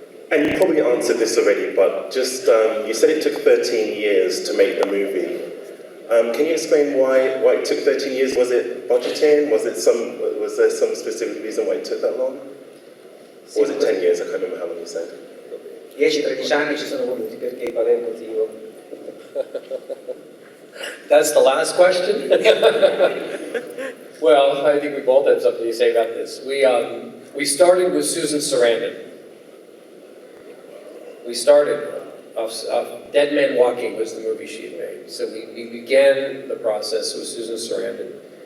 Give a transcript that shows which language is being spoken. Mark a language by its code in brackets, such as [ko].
[en] And you probably answered this already, but just you said it took 13 years to make the movie. Can you explain why it took 13 years? Was it budgeting? Was there some specific reason why it took that long? Or was it 10 years? I can't remember how long you said. [it] 10-13 anni ci sono voluti, perché qual è il motivo? [en] That's the last question? Well, I think we both have something to say about this. We started with Susan Sarandon. We started off Dead Men Walking was the movie she had made. So we began the process with Susan Sarandon.